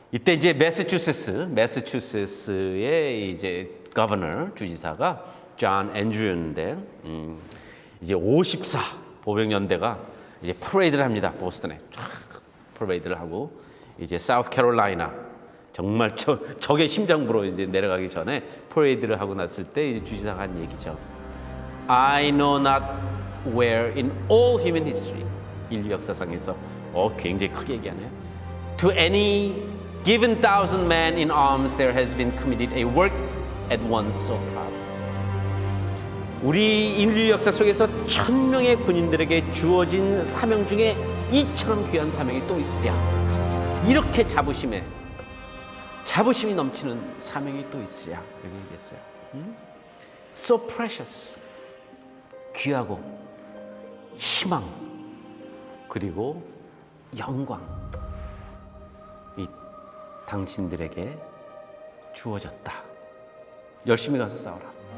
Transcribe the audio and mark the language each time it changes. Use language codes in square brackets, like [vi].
[ko] 이때 이제 매사추세츠의 이제 거버너 주지사가 존 앤드류인데 이제 54 보병연대가 이제 퍼레이드를 합니다. 보스턴에 쫙 퍼레이드를 하고 이제 사우스캐롤라이나 정말 적의 심장부로 이제 내려가기 전에 퍼레이드를 하고 났을 때 이제 주지사가 한 얘기죠. [en] I know not where in all human history [ko] 인류 역사상에서 굉장히 크게 얘기하네요. [en] To any given 1,000 men in arms there has been committed a work at once so proud. [ko] 우리 인류 역사 속에서 1000명의 군인들에게 주어진 사명 중에 이처럼 귀한 사명이 또 있으랴. 이렇게 자부심에 자부심이 넘치는 사명이 또 있으랴 이렇게 얘기했어요. [en] So precious, [ko] 귀하고 희망 그리고 영광 이 당신들에게 주어졌다. 열심히 가서 싸워라.